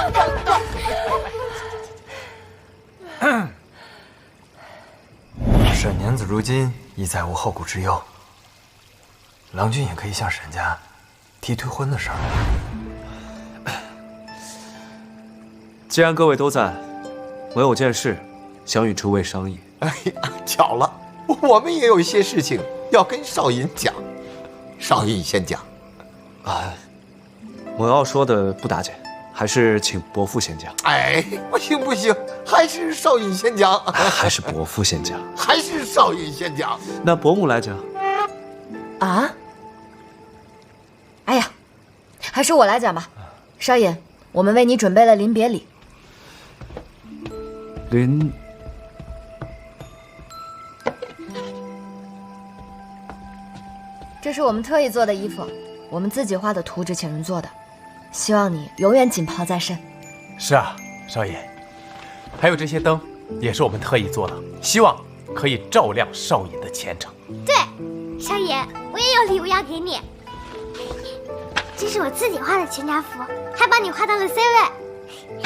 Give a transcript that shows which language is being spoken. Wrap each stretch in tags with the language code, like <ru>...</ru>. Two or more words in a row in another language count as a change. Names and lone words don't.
<zh>沈娘子如今已再无后顾之憂，郎君也可以向沈家提退婚的事儿。既然各位都在，我有件事想與諸位商議。哎呀，巧了，我們也有一些事情要跟少尹講。少尹先講。我要說的不打緊，還是請伯父先講。哎，不行，還是少尹先講。還是伯父先講。還是少尹先講。那伯母來講。啊？哎呀，還是我來講吧。少尹，我們為你準備了臨別禮。這是我們特意做的衣服，我們自己畫的圖紙請人做的，希望你永遠錦袍在身。是啊，少尹，還有這些燈也是我們特意做的，希望可以照亮少尹的前程。對，少尹，我也有禮物要給你，這是我自己畫的全家福，還幫你畫到了 C 位。</zh>